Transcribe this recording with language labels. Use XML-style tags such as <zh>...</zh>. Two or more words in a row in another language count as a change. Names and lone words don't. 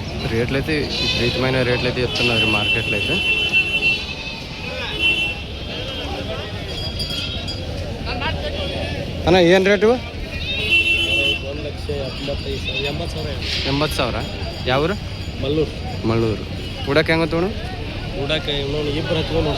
<te>రేట్లు అయితే విపరీతమైన రేట్లు అయితే చెప్తున్నారు మార్కెట్లో అయితే.</te> <kn>ಅಣ್ಣ ಏನು ರೇಟು? 1,80,000. ಯಾವ್ರು? ಮಳ್ಳೂರು. ಉಡಕ್ಕೆ ಹೆಂಗೆ ತೊಗೊಂಡು? ಇಬ್ಬರು ಹಚ್ಕೊಂಡು</kn>